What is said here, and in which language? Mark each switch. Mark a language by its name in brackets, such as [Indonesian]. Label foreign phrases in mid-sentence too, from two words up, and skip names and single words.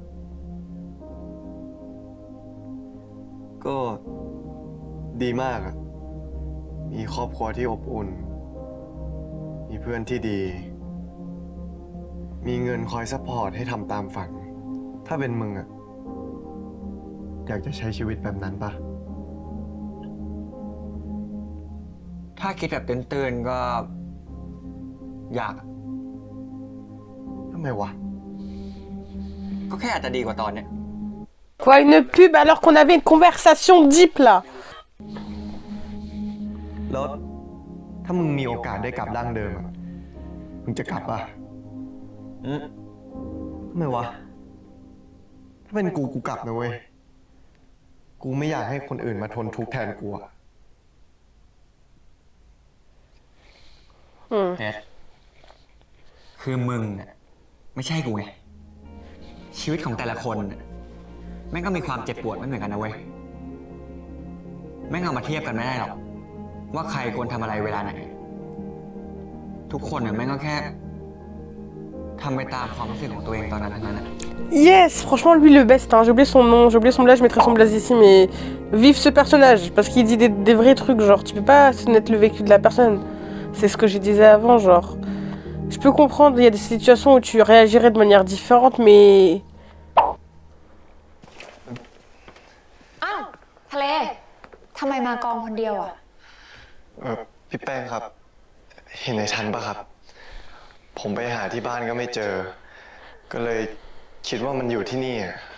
[Thai] ก็ดีมากอะมีครอบครัวที่อบอุ่น มีเพื่อนที่ดีมีเงินคอยซัพพอร์ตให้ทำตามฝัน ถ้าเป็นมึงอะอยากจะใช้ชีวิตแบบนั้นปะ ถ้าคิดแบบตื่นๆก็อยาก ทำไมวะ ก็แค่อาจจะดีกว่าตอนเนี้ย [French] Quoi, une pub alors qu'on avait une conversation deep là. [Thai] แล้วถ้ามึงมีโอกาสได้กลับร่างเดิมอะมึงจะกลับปะทำไมวะ ถ้าเป็นกูกลับนะเว้ย กูไม่อยากให้คนอื่นมาทนทุกข์แทนกูอะ เพชรคือมึงน่ะไม่ใช่กูไง ชีวิตของแต่ละคนน่ะแม่งก็มีความเจ็บปวดไม่เหมือนกันนะเว้ย แม่งเอามาเทียบกันไม่ได้หรอก ว่าใครควรทำอะไรเวลาไหน ทุกคนน่ะแม่งก็แค่ทำไปตามความรู้สึกของตัวเองตอนนั้นทั้งนั้นน่ะ [French] Yes, franchement, lui le best. Hein. J'ai oublié son nom, j'ai oublié son blaze, je mettrai son blaze ici, mais vive ce personnage parce qu'il dit des vrais trucs. Genre, tu peux pas connaître le vécu de la personne. C'est ce que je disais avant. Genre, je peux comprendre, il y a des situations où tu réagirais de manière différente, mais. [Thai] อ้าว ทะเล ทำไมมากองคนเดียวอ่ะ พี่แป้งครับ เห็นไอ้ทันปะครับ ผมไปหาที่บ้านก็ไม่เจอ ก็เลยคิดว่ามันอยู่ที่นี่อะ